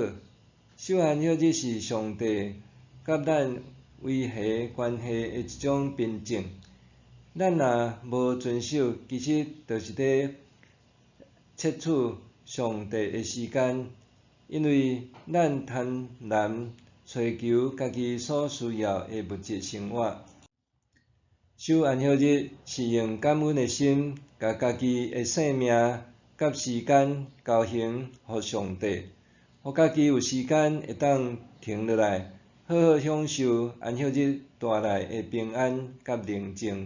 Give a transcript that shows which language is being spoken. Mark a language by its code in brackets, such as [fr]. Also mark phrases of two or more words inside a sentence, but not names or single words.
[nan] 守安息日是上帝甲咱维系关系的一种凭证。咱若无遵守，其实就是伫窃取上帝的时间，因为咱贪婪找求家己所需要的物质生活。守安息日是用感恩的心，甲家己的性命甲时间交还互上帝，互家己有时间会当停落来，好好享受安息日带来的平安甲宁静。